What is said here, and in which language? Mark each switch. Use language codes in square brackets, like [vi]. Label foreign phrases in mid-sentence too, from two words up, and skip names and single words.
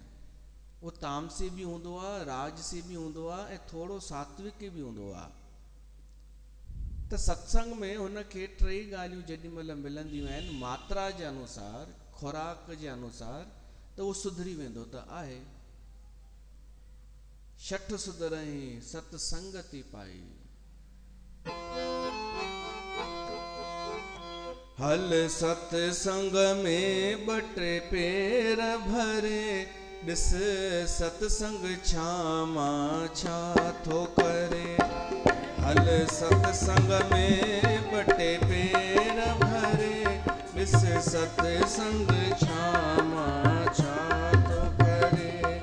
[sd] उहो तामसी बि हूंदो आहे, राजसी बि हूंदो आहे, ऐं थोरो सात्विक बि हूंदो आहे। त सत्संग में हुनखे टई ॻाल्हियूं जेॾी महिल मिलंदियूं आहिनि, मात्रा जे अनुसार, खुराक जे अनुसार, त उहो सुधरी वेंदो त आहे। [awa] शठ सुधरई सत्संगति पाई। [sd] हल सत्संग में ॿ टे पेर भरे, ॾिस सत्संग छा मां छा थो करे। हल सत्संग में ॿ टे पेर भरे, ॾिस सत्संग छा मां छा थो करे।